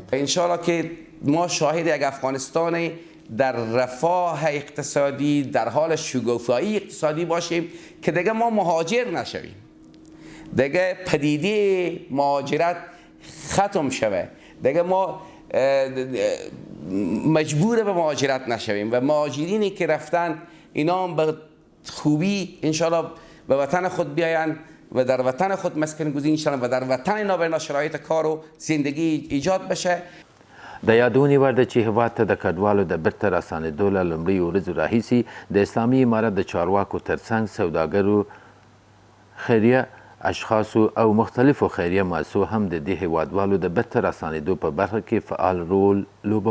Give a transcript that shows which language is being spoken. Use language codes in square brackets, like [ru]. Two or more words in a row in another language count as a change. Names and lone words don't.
[fa] انشاءالله که ما شاهد یک افغانستان در رفاه اقتصادی، در حال شکوفایی اقتصادی باشیم که دیگه ما مهاجر نشویم، دیگه پدیده مهاجرت ختم شوه، دیگه ما مجبور به مهاجرت نشویم و مهاجرینی که رفتن اینا هم به خوبی انشاءالله به وطن خود بیاین و در وطن خود مسکن گزین شدن و در وطن اینا به شرایط کار و زندگی ایجاد بشه. [ps] د یادونې وړ ده چې هیواد ته د کډوالو د بیرته راستنېدو له لومړیو ورځو راهیسې د اسلامي امارت د چارواکو ترڅنګ سوداګرو، خیریه اشخاصو او مختلفو خیریه مؤسسو هم د دې هیوادوالو د بیرته راستنېدو په برخه کې فعال رول لوبولی.